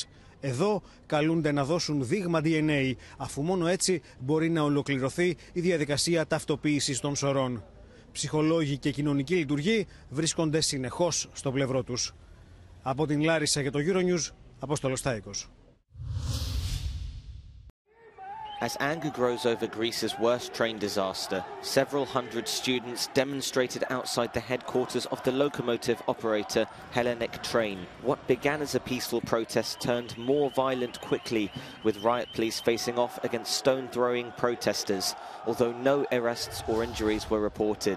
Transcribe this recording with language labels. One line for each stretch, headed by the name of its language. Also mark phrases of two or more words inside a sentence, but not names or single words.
Greek: Εδώ καλούνται να δώσουν δείγμα DNA, αφού μόνο έτσι μπορεί να ολοκληρωθεί η διαδικασία ταυτοποίησης των σωρών. Ψυχολόγοι και κοινωνικοί λειτουργοί βρίσκονται συνεχώς στο πλευρό τους. Από την Λάρισσα για το Euronews, Απόστολος Τάικος.
English: As anger grows over Greece's worst train disaster, several hundred students demonstrated outside the headquarters of the locomotive operator Hellenic Train. What began as a peaceful protest turned more violent quickly, with riot police facing off against stone-throwing protesters, although no arrests or injuries were reported.